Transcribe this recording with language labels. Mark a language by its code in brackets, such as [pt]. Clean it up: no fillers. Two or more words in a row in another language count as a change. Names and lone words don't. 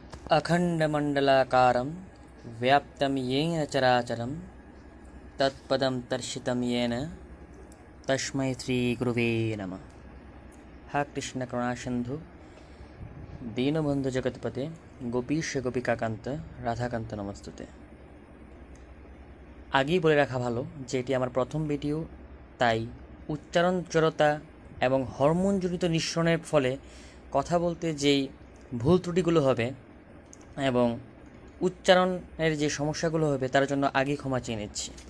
[sa] अखण्डमण्डलाकारं व्याप्तं येन चराचरं तत्पदं दर्शितं येन तस्मै श्रीगुरुवे नमः। हा कृष्णकरुणासिन्धु दीनबन्धु जगत्पते गोपीश गोपिकाकाন্ত রাধাকান্ত নমস্তুতে। [bn] আগেই বলে রাখা ভালো যে এটি আমার প্রথম ভিডিও, তাই উচ্চারণ জড়তা এবং হরমোনজনিত নিঃসরণের ফলে কথা বলতে যেই ভুল ত্রুটিগুলো হবে এবং উচ্চারণের যে সমস্যাগুলো হবে তার জন্য আগেই ক্ষমা চেয়ে নিচ্ছি।